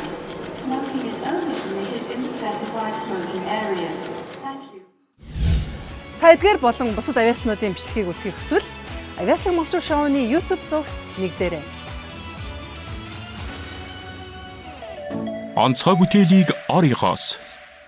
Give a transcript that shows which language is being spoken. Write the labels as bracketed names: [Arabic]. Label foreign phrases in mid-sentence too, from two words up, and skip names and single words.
[English] Smoking is only permitted in the specified smoking areas. Thank you. [Mongolian] Та эдгээр болон бусад авиаснуудын бичлэгийг үзхийг хүсвэл Авиаслаг Монголчууд шоуны YouTube сувагт нэгдээрэй. Онцгой бүтээлийг орёгоос